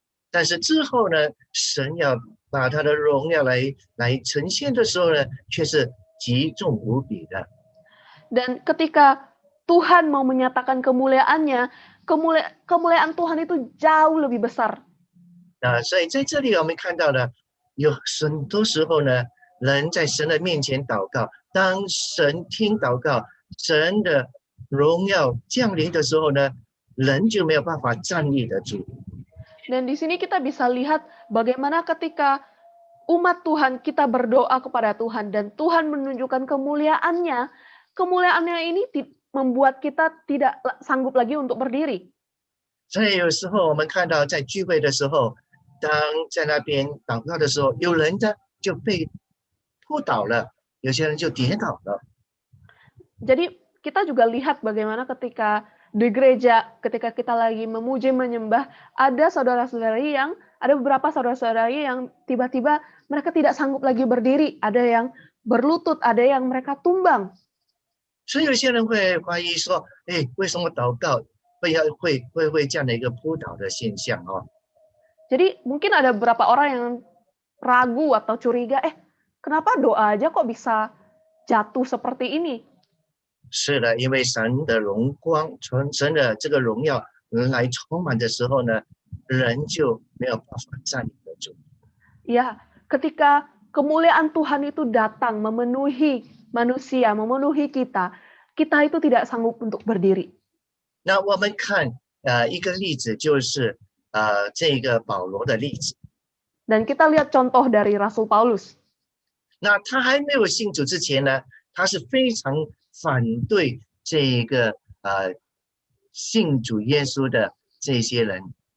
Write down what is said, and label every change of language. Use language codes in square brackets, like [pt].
[zh] 但是之后呢，神要把他的荣耀来呈现的时候呢，却是极重无比的。 [id] Dan ketika Tuhan mau menyatakan kemuliaannya, kemuliaan Tuhan itu jauh lebih besar. [zh] 所以在这里我们看到呢，有很多时候呢，人在神的面前祷告，当神听祷告，神的荣耀降临的时候呢，人就没有办法站立得住。 [id] Dan di sini kita bisa lihat bagaimana ketika umat Tuhan kita berdoa kepada Tuhan dan Tuhan menunjukkan kemuliaannya, kemuliaannya ini membuat kita tidak sanggup lagi untuk berdiri. [zh] 所以有时候我们看到在聚会的时候，当在那边祷告的时候，有人的就被扑倒了，有些人就跌倒了。 [id] Jadi kita juga lihat bagaimana ketika di gereja, ketika kita lagi memuji menyembah, ada beberapa saudara-saudari yang tiba-tiba mereka tidak sanggup lagi berdiri, ada yang berlutut, ada yang mereka tumbang. [zh] 所以有些人会怀疑说，为什么祷告会这样的一个扑倒的现象哦？ [id] Jadi mungkin ada beberapa orang yang ragu atau curiga, kenapa doa aja kok bisa jatuh seperti ini? [zh] 是的，因为神的荣光，神的这个荣耀来充满的时候呢，人就没有办法站立得住。 [id] Ya, ketika kemuliaan Tuhan itu datang memenuhi manusia, memenuhi kita itu tidak sanggup untuk berdiri. [zh] 那我们看一个例子，就是这个保罗的例子。 [id] Dan kita lihat contoh dari Rasul Paulus. [zh] 那他还没有信主之前呢，他是非常反对这个信主耶稣的这些人。